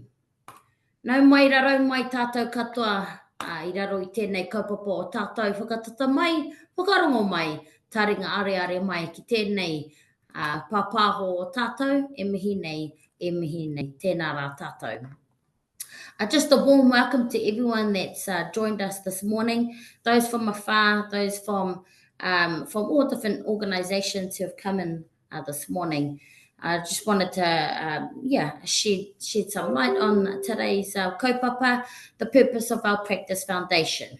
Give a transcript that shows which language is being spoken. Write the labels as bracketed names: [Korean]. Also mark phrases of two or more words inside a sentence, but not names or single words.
[Māori] Nau mai raro mai tātou katoa, I raro I tēnei kaupapa o tātou whakatata mai, whakarongo mai, taringa are mai ki tēnei pāpāho o tātou, e mihi nei, tēnā rā tātou. [English] Just a warm welcome to everyone that's joined us this morning, those from afar, those from all different organisations who have come in this morning. I just wanted to, shed some light on today's kaupapa, the purpose of our Practice Foundation.